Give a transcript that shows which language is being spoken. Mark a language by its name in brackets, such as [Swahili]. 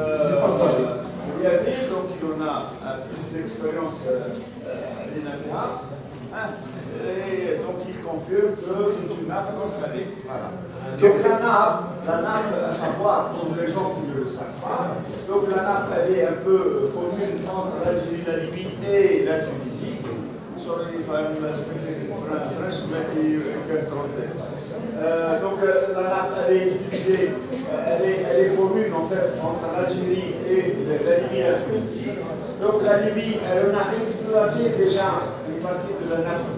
[French] Il y a des, donc il en a plus d'expérience l'INAFEA, et donc il confirme que c'est une nappe Voilà. Donc la nappe, à savoir, pour les gens qui ne le savent pas, donc la nappe, elle est un peu commune entre l'Algérie, la Libye et la Tunisie. [English] Sorry if I'm speaking French, but you can translate. [French] Donc la nappe, elle est utilisée, elle est commune en fait entre l'Algérie et la Libye et la Tunisie. Donc la Libye, elle en a exploité déjà une partie de la nappe.